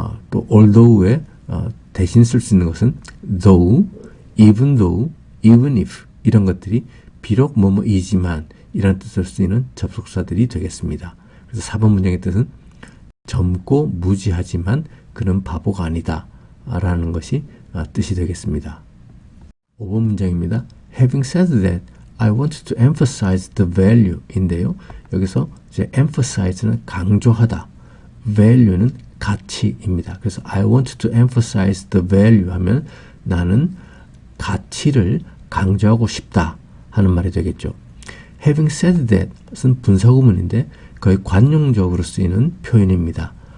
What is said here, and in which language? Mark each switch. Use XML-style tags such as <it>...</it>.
<ko>또 although에 대신 쓸 수 있는 것은 though, even though, even if 이런 것들이 비록 뭐뭐이지만 이런 뜻을 쓰이는 접속사들이 되겠습니다. 그래서 4번 문장의 뜻은 젊고 무지하지만 그는 바보가 아니다 라는 것이 뜻이 되겠습니다. 5번 문장입니다.</ko> <en>Having said that, I want to emphasize the value</en> <ko>인데요. 여기서 이제 emphasize는 강조하다, value는 가치입니다. 그래서</ko> <en>I want to emphasize the value</en> <ko>하면 나는 가치를 강조하고 싶다 하는 말이 되겠죠. Having said that은 분사구문인데 거의 관용적으로 쓰이는 표현입니다.</ko>